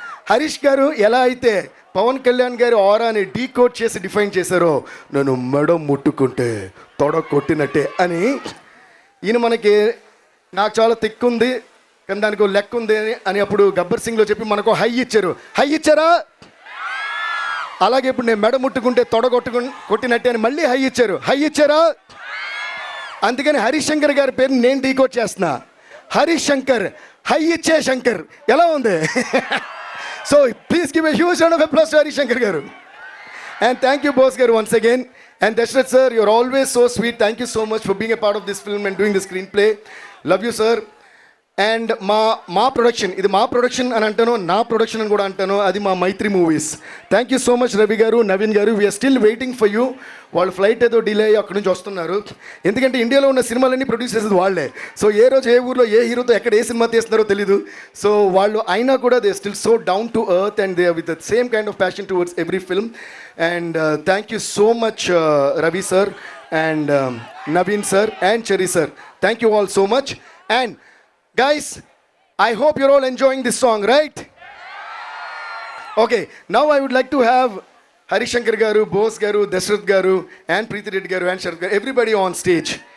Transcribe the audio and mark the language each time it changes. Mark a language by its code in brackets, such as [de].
[te] హరీష్ గారు ఎలా అయితే పవన్ కళ్యాణ్ గారి ఆరాని డీకోడ్ చేసి డిఫైన్ చేశారో, నన్ను మెడ ముట్టుకుంటే తొడ కొట్టినట్టే అని, ఈయన మనకి నాకు చాలా తిక్కుంది కానీ దానికి లెక్క ఉంది అని అప్పుడు గబ్బర్ సింగ్లో చెప్పి మనకు హై ఇచ్చారు. హై ఇచ్చారా? అలాగే ఇప్పుడు నేను మెడ ముట్టుకుంటే తొడ కొట్టినట్టే అని మళ్ళీ హై ఇచ్చారు. హై ఇచ్చారా? అందుకని హరీష్ శంకర్ గారి పేరుని నేను డీకోడ్ చేస్తున్నా. హరీష్ శంకర్, హై ఇచ్చే శంకర్. ఎలా ఉంది? [en] So please give a huge round of applause to Harish Shankar garu. And thank you boss garu once again. And Dashrath sir, you're always so sweet. Thank you so much for being a part of this film and doing the screenplay. Love you sir. [te] And మా production, ఇది మా production అని అంటాను, నా production అని కూడా అంటాను, అది మా మైత్రి movies. [en] thank you so much [te] Ravi గారు, నవీన్ గారు. [en] We're still waiting for you. [te] వాళ్ళు ఫ్లైట్ ఏదో డిలే అయ్యి అక్కడి నుంచి వస్తున్నారు. ఎందుకంటే ఇండియాలో ఉన్న సినిమాలన్నీ ప్రొడ్యూస్ చేసేది వాళ్ళే. సో ఏ రోజు ఏ ఊర్లో ఏ హీరోతో ఎక్కడ ఏ సినిమా తీస్తున్నారో తెలీదు. సో వాళ్ళు అయినా కూడా [en] They still so down to earth and they with the same kind of passion towards every film. And thank you so much Ravi sir and Naveen sir and Cherry sir. Thank you all so much. And guys, I hope you're all enjoying this song, right? Okay, now I would like to have Harish Shankar garu, Bose garu, Dashrath garu and Preeti Reddy garu and Sharath garu, everybody on stage.